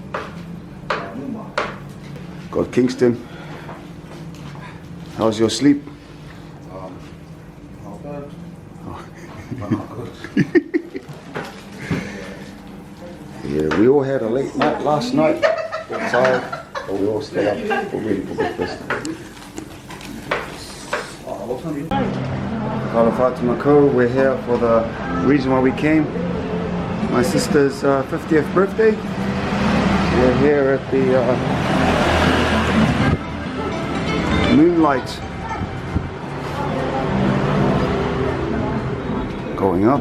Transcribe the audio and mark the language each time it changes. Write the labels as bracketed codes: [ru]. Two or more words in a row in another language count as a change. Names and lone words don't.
[en] Got Kingston. How's your sleep? Not bad. Yeah, we all had a late night last night. Got tired, but we all stayed up. We're ready for breakfast. Whakalofa te Makau, we're here for the reason why we came. My sister's 50th birthday. We're here at the moonlight. Going up.